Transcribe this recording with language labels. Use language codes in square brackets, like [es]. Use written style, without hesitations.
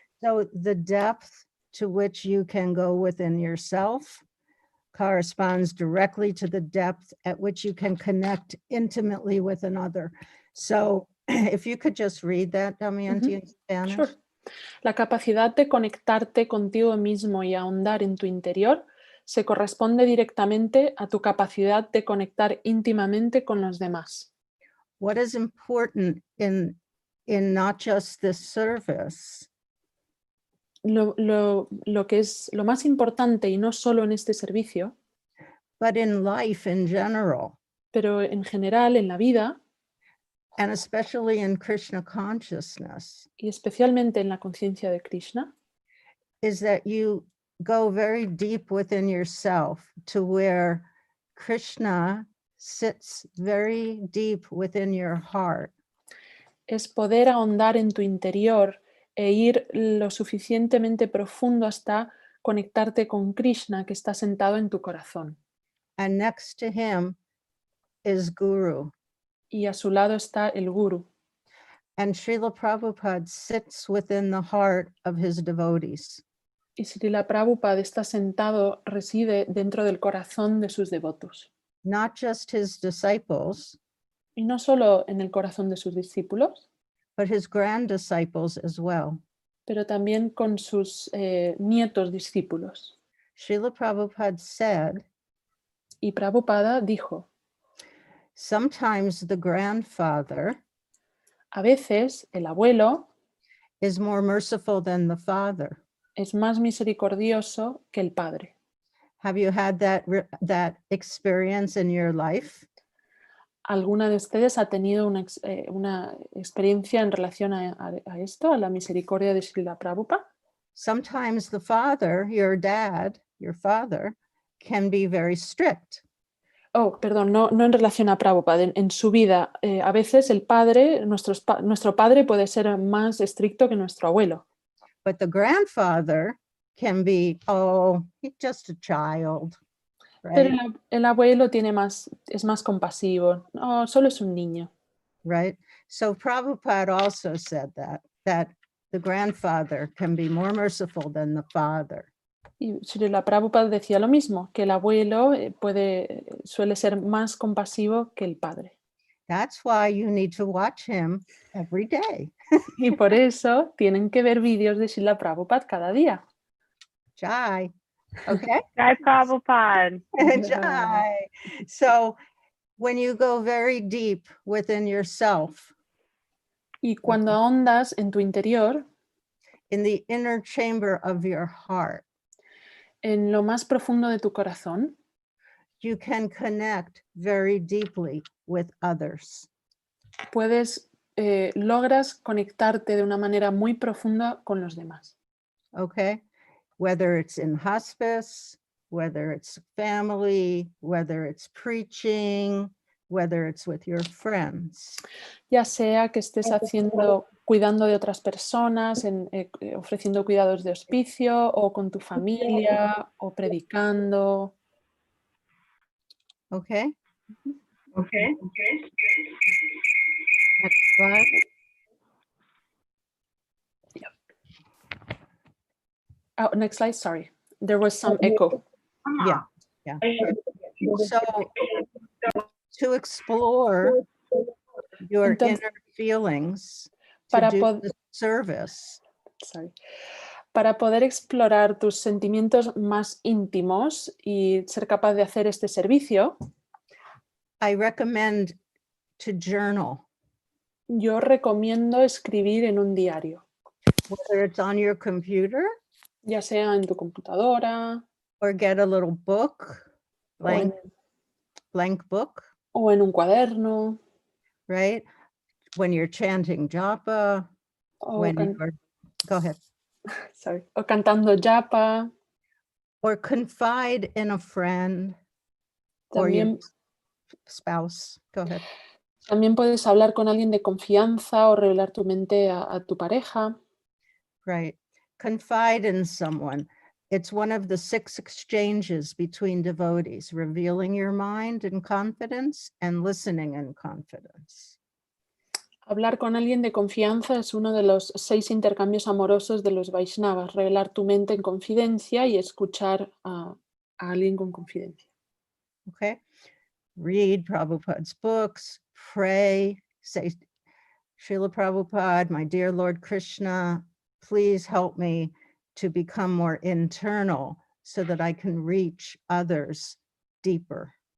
[en] So the depth to which you can go within yourself corresponds directly to the depth at which you can connect intimately with another. So if you could just read that, Damayanti, in Spanish. Sure. [es] La capacidad de conectarte contigo mismo y ahondar en tu interior se corresponde directamente a tu capacidad de conectar íntimamente con los demás. [en] What is important in not just this service. [es] Lo que es lo más importante, y no solo en este servicio, [en] but in life in general. [es] Pero en general en la vida, [en] and especially in Krishna consciousness, [es] y especialmente en la conciencia de Krishna, [en] is that you go very deep within yourself to where Krishna sits very deep within your heart. [es] Es poder ahondar en tu interior e ir lo suficientemente profundo hasta conectarte con Krishna que está sentado en tu corazón. [en] And next to him is Guru. [es] Y a su lado está el Guru. [en] And Srila Prabhupada sits within the heart of his devotees. [es] Y Srila Prabhupada está sentado, reside dentro del corazón de sus devotos. [en] Not just his disciples, [es] y no solo en el corazón de sus discípulos, [en] but his grand disciples as well. [es] Pero también con sus nietos discípulos. [en] Srila Prabhupada said, [es] y Prabhupada dijo, [en] sometimes the grandfather [es] a veces el abuelo [en] is more merciful than the father. [es] Es más misericordioso que el padre. [en] Have you had that experience in your life? [es] ¿Alguna de ustedes ha tenido una experiencia en relación a esto, a la misericordia de Srila Prabhupada? [en] Sometimes the father, your dad, your father, can be very strict. [es] Oh, perdón, no en relación a Prabhupada, en su vida. A veces el padre, nuestro padre puede ser más estricto que nuestro abuelo. [en] But the grandfather can be, oh, he's just a child, [es] Pero [en] right? [es] el abuelo es más compasivo. No, solo es un niño. [en] Right? So Prabhupada also said that the grandfather can be more merciful than the father. [es] Y Srila Prabhupada decía lo mismo, que el abuelo suele ser más compasivo que el padre. [en] That's why you need to watch him every day. [es] Y por eso tienen que ver vídeos de Srila Prabhupada cada día. [en] Jai. Okay? Jai Prabhupada. Jai. So when you go very deep within yourself, [es] y cuando ahondas en tu interior, [en] in the inner chamber of your heart, [es] en lo más profundo de tu corazón, [en] you can connect very deeply with others. [es] logras conectarte de una manera muy profunda con los demás. [en] Okay? Whether it's in hospice, whether it's family, whether it's preaching, whether it's with your friends. [es] Ya sea que estés cuidando de otras personas, ofreciendo cuidados de hospicio, o con tu familia, o predicando. [en] Okay? Okay. Next slide. Oh, next slide, sorry. There was some echo. Yeah. So to explore your inner feelings, to do the service. Sorry. [es] Para poder explorar tus sentimientos más íntimos y ser capaz de hacer este servicio, [en] I recommend to journal. [es] Yo recomiendo escribir en un diario. [en] Whether it's on your computer, [es] ya sea en tu computadora, [en] or get a little book, blank book, [es] o en un cuaderno, [en] right? When you're chanting japa, go ahead. Sorry. [es] O cantando japa, [en] or confide in a friend or your spouse. Go ahead. [es] También puedes hablar con alguien de confianza o revelar tu mente a tu pareja. [en] Right. Confide in someone. It's one of the 6 exchanges between devotees, revealing your mind in confidence and listening in confidence. [es] Hablar con alguien de confianza es uno de los 6 intercambios amorosos de los vaishnavas, revelar tu mente en confidencia y escuchar a alguien con confidencia. [en] Okay. Read Prabhupada's books, pray, say, Srila Prabhupada, my dear Lord Krishna, please help me to become more internal so that I can reach others deeper.